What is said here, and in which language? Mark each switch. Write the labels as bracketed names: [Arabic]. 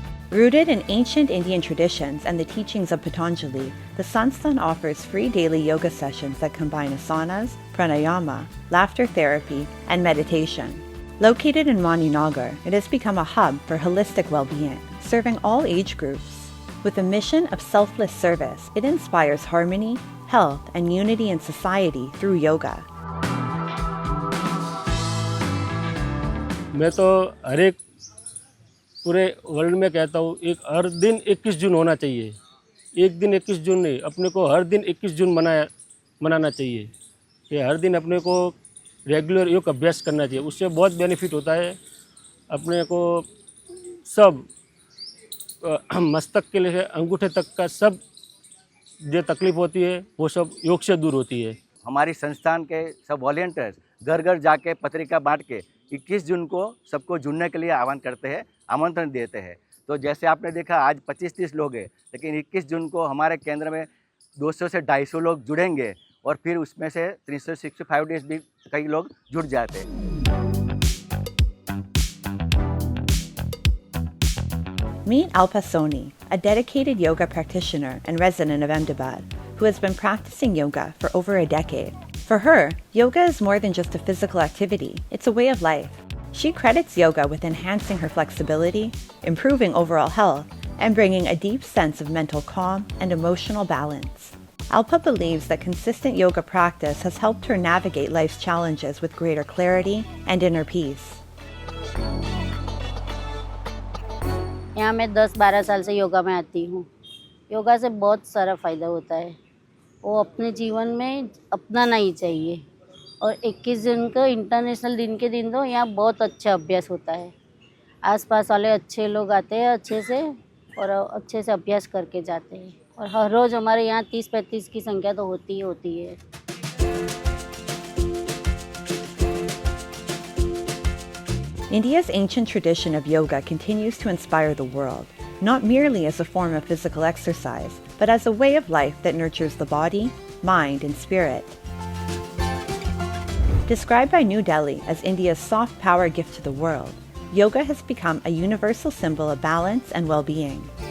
[English] Rooted in ancient Indian traditions and the teachings of Patanjali, the Sansthan offers free daily yoga sessions that combine asanas, pranayama, laughter therapy, and meditation. Located in Maninagar, it has become a hub for holistic well-being, serving all age groups. With a mission of selfless service, it inspires harmony, health, and unity in society through yoga. [Hindi] मैं तो हर एक पूरे world में कहता हूँ हर दिन 21 जून होना चाहिए। एक दिन 21 जून नहीं, अपने को हर दिन 21 जून मनाना चाहिए कि हर दिन अपने को रेगुलर योग अभ्यास करना चाहिए। उससे बहुत बेनिफिट होता है अपने को। सब मस्तक के लिए अंगूठे तक का सब जो तकलीफ होती है वो सब योग से दूर होती है। हमारी संस्थान के सब वॉलंटियर्स घर घर जाके पत्रिका बांट के 21 जून को सबको जुड़ने के लिए आह्वान करते हैं, आमंत्रण देते हैं। तो जैसे आपने देखा आज 25-30 लोग हैं, लेकिन 21 जून को हमारे केंद्र में 200 से 250 लोग जुड़ेंगे और फिर उसमें से 365 डेज भी कई लोग जुड़ जाते हैं। [English] Meet Alpa Soni, a dedicated yoga practitioner and resident of Ahmedabad, who has been practicing yoga for over a decade. For her, yoga is more than just a physical activity, it's a way of life. She credits yoga with enhancing her flexibility, improving overall health, and bringing a deep sense of mental calm and emotional balance. Alpa believes that consistent yoga practice has helped her navigate life's challenges with greater clarity and inner peace. [Hindi] यहाँ मैं 10-12 साल से योगा में आती हूँ। योगा से बहुत सारा फ़ायदा होता है, वो अपने जीवन में अपनाना ही चाहिए। और 21 जून को इंटरनेशनल दिन के दिन तो यहाँ बहुत अच्छा अभ्यास होता है। आसपास वाले अच्छे लोग आते हैं अच्छे से और अच्छे से अभ्यास करके जाते हैं। और हर रोज़ हमारे यहाँ 30-35 की संख्या तो होती ही होती है। [English] India's ancient tradition of yoga continues to inspire the world, not merely as a form of physical exercise, but as a way of life that nurtures the body, mind, and spirit. Described by New Delhi as India's soft power gift to the world, yoga has become a universal symbol of balance and well-being.